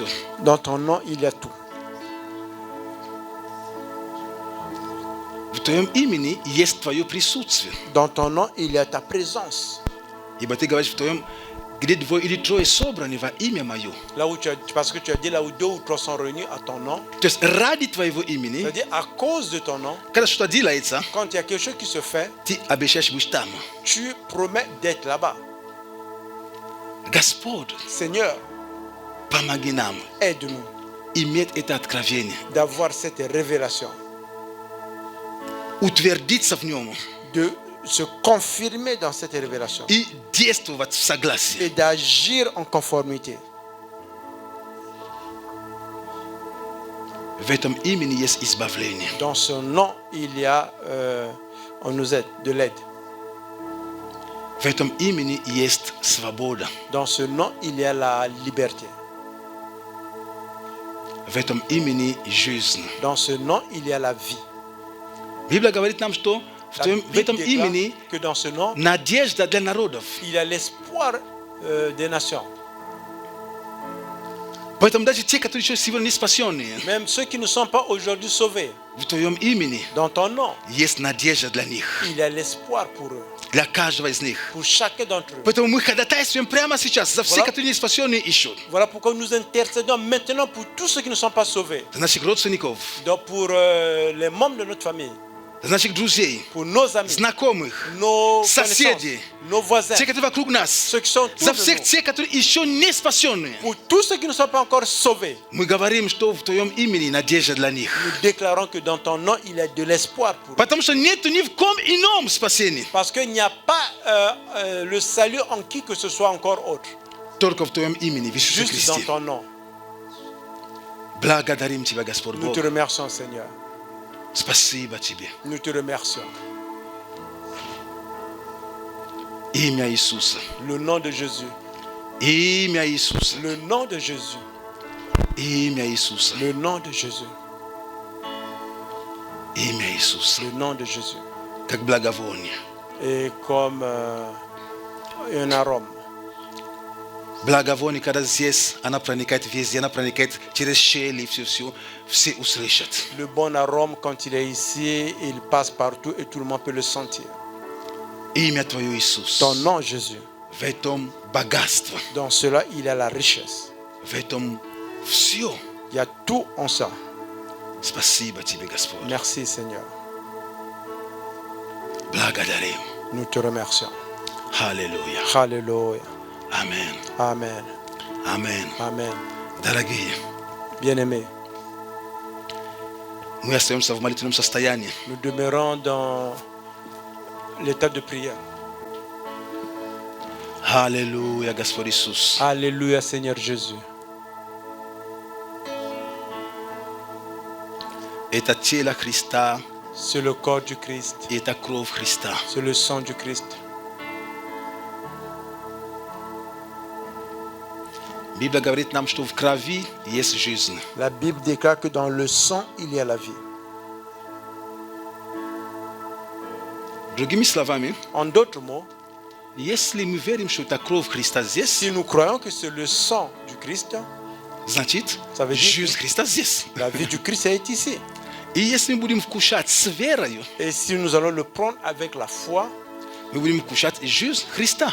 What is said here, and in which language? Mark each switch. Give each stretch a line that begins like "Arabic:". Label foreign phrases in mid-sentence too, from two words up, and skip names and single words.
French: Dans ton nom, il y a tout.
Russian: В Твоем имени есть Твое присутствие.
French: Dans ton nom, il y a ta présence.
Russian: Ибо Ты говоришь в Твоем, где двое или трое собраны во имя Мое.
French: Là où parce que tu as dit là où 2 ou 3 sont réunis à ton nom.
Russian: То есть ради Твоего имени,
French: C'est-à-dire à cause de ton nom,
Russian: когда что-то делается,
French: quand il y a quelque chose qui se fait,
Russian: Ты обещаешь быть там.
French: tu promets d'être là-bas.
Russian: Господь,
French: Seigneur,
Russian: помоги нам
French: aide-nous
Russian: иметь это откровение,
French: d'avoir cette révélation,
Russian: утвердиться в нем
French: de se confirmer dans cette révélation
Russian: и действовать в согласии.
French: et d'agir en conformité.
Russian: В этом имени есть избавление.
French: Dans ce nom, il y a, on nous aide, de l'aide.
Russian: В этом имени есть свобода.
French: Dans ce nom, il y a la liberté.
Russian: В этом имени жизнь.
French: Dans ce nom, il y a la vie.
Russian: Библия говорит нам, что в
French: La
Russian: этом
French: Bible
Russian: имени
French: déclare que dans ce nom,
Russian: надежда для народов.
French: il y a l'espoir des nations.
Russian: Поэтому даже те, которые еще сегодня не спасенные,
French: Même ceux qui ne sont pas aujourd'hui sauvés,
Russian: в Твоем имени
French: dans ton nom,
Russian: есть надежда для них,
French: il y a l'espoir pour eux,
Russian: для каждого из них.
French: pour chacun d'entre eux.
Russian: Поэтому мы ходатайствуем прямо сейчас за все,
French: Voilà.
Russian: которые не спасенные ищут.
French: Voilà pourquoi nous intercédons maintenant pour tous ceux qui ne sont pas sauvés.
Russian: За наших родственников,
French: Donc pour les membres de notre famille,
Russian: за наших друзей,
French: pour nos amis,
Russian: знакомых,
French: nos
Russian: соседи,
French: connaissances, nos voisins,
Russian: те, которые вокруг нас,
French: ceux qui sont autour
Russian: за
French: de
Russian: всех
French: nous,
Russian: тех, которые еще не спасенные.
French: pour tous ceux qui ne sont pas encore sauvés.
Russian: Мы говорим, что в Твоем имени надежда для них.
French: Nous déclarons que dans ton nom, il y a de l'espoir pour eux.
Russian: Потому что нет ни в ком ином спасения,
French: Parce qu'il n'y a pas le salut en qui que ce soit encore autre.
Russian: только в Твоем имени, в Иисусе
French: Juste dans
Russian: Христе.
French: ton nom.
Russian: Благодарим Тебя, Господь
French: Nous
Russian: Бог.
French: te remercions, Seigneur.
Russian: Спасибо Тебе.
French: Nous te remercions.
Russian: Имя Иисуса.
French: Le nom de Jésus.
Russian: Имя Иисуса.
French: Le nom de Jésus.
Russian: Имя Иисуса.
French: Le nom de Jésus.
Russian: Имя Иисуса.
French: Le nom de Jésus.
Russian: Как благовоние.
French: Et comme un arôme.
Russian: Благовоние, когда здесь, она проникает везде, она проникает через щели, все услышат.
French: Le bon arôme, quand il est ici, il passe partout et tout le monde peut le sentir.
Russian: Имя Твое Иисус.
French: Ton nom, Jésus.
Russian: В этом богатство.
French: Dans cela, il y a la richesse.
Russian: В этом все.
French: Il y a tout en ça.
Russian: Спасибо Тебе, Господь.
French: Merci, Seigneur.
Russian: Благодарим.
French: Nous te remercions.
Russian: Аллилуйя.
French: Alléluia.
Russian: Амин.
French: Amen.
Russian: Амин.
French: Amen.
Russian: Дорогие,
French: Bien-aimés,
Russian: мы остаемся в молитвенном состоянии.
French: nous demeurons dans l'état de prière.
Russian: Аллилуйя, Господь Иисус.
French: Alléluia, Seigneur Jésus.
Russian: Это тело Христа,
French: C'est le corps du Christ.
Russian: и это кровь Христа.
French: C'est le sang du Christ.
Russian: Библия говорит нам, что в крови есть жизнь.
French: La Bible déclare que dans le sang, il y a la vie.
Russian: Другими словами,
French: En d'autres mots,
Russian: если мы верим, что это кровь Христа здесь,
French: si nous croyons que c'est le sang du Christ,
Russian: значит,
French: Ça veut dire
Russian: жизнь Христа здесь.
French: la vie du Christ est ici.
Russian: И если мы будем вкушать с верою,
French: Et si nous allons le prendre avec la foi,
Russian: мы будем вкушать жизнь Христа.